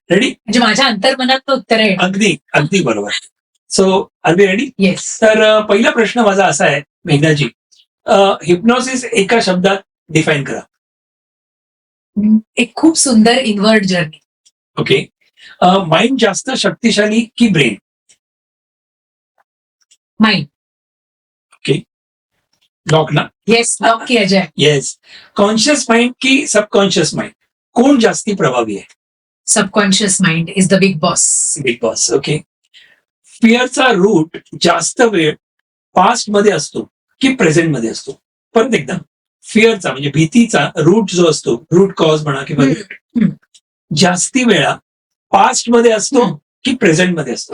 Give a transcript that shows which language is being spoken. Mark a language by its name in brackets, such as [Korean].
[English] Ready? [Marathi] म्हणजे माझ्या अंतर्मनात उत्तर आहे. अगदी बरोबर. [English] So are we ready? Yes. [Marathi] तर पहिला प्रश्न माझा असा आहे, मेघनाजी, हिप्नॉसिस एका शब्दात डिफाईन करा. एक खूप सुंदर इनवर्ड जर्नी. [English] Okay. [Marathi] माइंड जास्त शक्तिशाली की ब्रेन? [English] Mind. Okay. Lock ना? [Hindi] येस, लॉक किया जाए. [Marathi] येस. कॉन्शियस माइंड की सबकॉन्शियस माइंड, कोण जास्ती प्रभावी आहे? [English] Subconscious mind is the big boss. Big boss. Okay. [Marathi] फिअरचा route जास्त वेळ पास्ट मध्ये असतो की प्रेझेंट मध्ये असतो? परत एकदा, फिअरचा म्हणजे भीतीचा रूट जो असतो, रूट कॉज म्हणा किंवा जास्ती वेळा पास्ट मध्ये असतो की प्रेझेंट मध्ये असतो?